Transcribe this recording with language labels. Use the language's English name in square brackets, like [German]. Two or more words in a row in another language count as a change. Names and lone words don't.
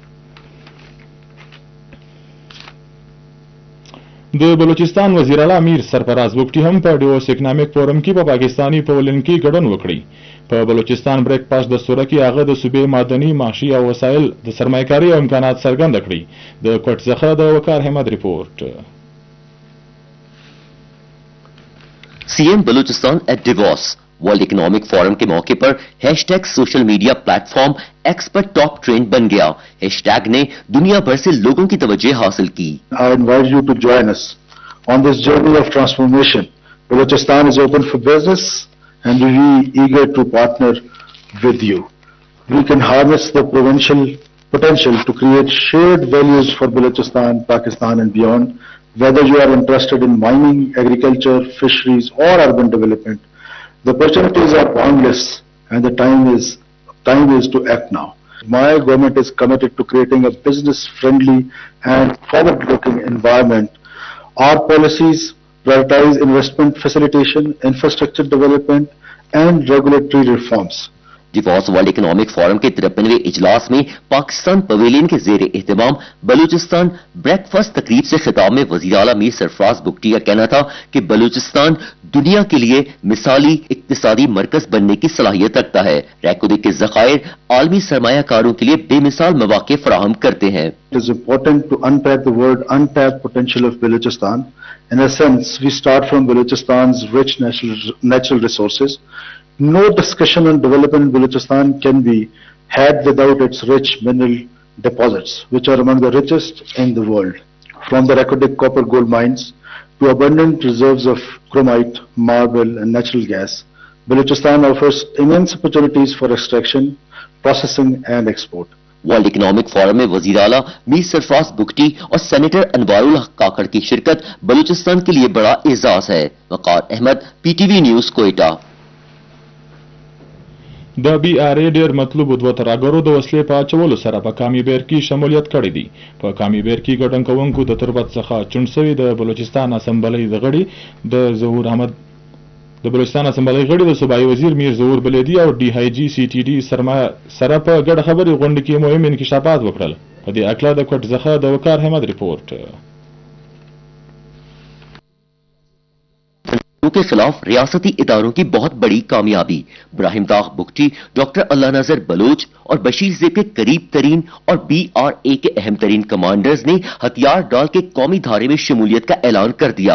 [Pashto] د بلوچستان وزیر اعلی میر سرفراز بگټي هم په ډیوس اکنامک فورم کې په پاکستاني پولن کې ګډون وکړي. په بلوچستان بریک پاس دستور کې هغه د صوبې معدني، معاشي او وسایل د سرمایه‌کاري او امکانات څرګند کړي. د کوټ څخه د وقار احمد رپورټ. [Urdu] سی ایم بلوچستان ایٹ ڈیووس ورلڈ اکنامک فورم کے موقع پر ہیش ٹیگ [English] social media platform [Urdu] ایکس پر [English] top trend [Urdu] بن گیا. ہیش ٹیگ نے دنیا بھر سے لوگوں کی توجہ حاصل کی. [English] I invite you to join us on this journey of transformation. Balochistan is open for business and we're eager to partner with you. We can harness the potential to create shared values for Balochistan, Pakistan and beyond, whether you are interested in mining, agriculture, fisheries or urban development. The opportunities are boundless and the time is to act now. My government is committed to creating a business-friendly and forward-looking environment. Our policies prioritize investment facilitation, infrastructure development and regulatory reforms. [Urdu] ڈیووس ورلڈ اکنامک فورم کے 53ویں اجلاس میں پاکستان پویلین کے زیر اہتمام بلوچستان بریک فاسٹ تقریب سے خطاب میں وزیر اعلیٰ میر سرفراز بگٹی کا کہنا تھا کہ بلوچستان دنیا کے لیے مثالی اقتصادی مرکز بننے کی صلاحیت رکھتا ہے. ریکوڈک کے ذخائر عالمی سرمایہ کاروں کے لیے بے مثال موقعے فراہم کرتے ہیں. [English] It is important to unpack the word untapped potential of Balochistan. In a sense, we start from Balochistan's rich natural resources. No discussion on development in Balochistan can be had without its rich mineral deposits, which are among the richest in the world. From the Reko copper gold mines to abundant reserves of chromite, marble and natural gas, Balochistan offers immense opportunities for extraction, processing and export. [Urdu] ورلڈ اکنامک فورم میں وزیر اعلیٰ میر سرفراز بگٹی اور سینیٹر انوار الحق کاکڑ کی شرکت بلوچستان کے لیے بڑا اعزاز ہے. وقار احمد، PTV نیوز، کوئٹہ. [Pashto] د BRA ډیر مطلوب دوه ترهګرو د وسلې په اچولو سره په کامیبیر کې شمولیت کړی دی. په کامیبیر کې ګډون کوونکو د تربت څخه چون شوي د بلوچستان اسمبلی د غړي د ظهور احمد د بلوچستان اسمبلی غړي د صوبایي وزیر میر ظهور بلیدی او DIG CTD سره په ګډه خبري غونډه کې مهم انکشافات وکړل. په دې اکلا د کوټ څخه د وقار احمد رپورټ. [Urdu] کے خلاف ریاستی اداروں کی بہت بڑی کامیابی. ابراہیم داغ بگٹی، ڈاکٹر اللہ نذر بلوچ اور بشیر زیب کے قریب ترین اور BRA کے اہم ترین کمانڈرز نے ہتھیار ڈال کے قومی دھارے میں شمولیت کا اعلان کر دیا.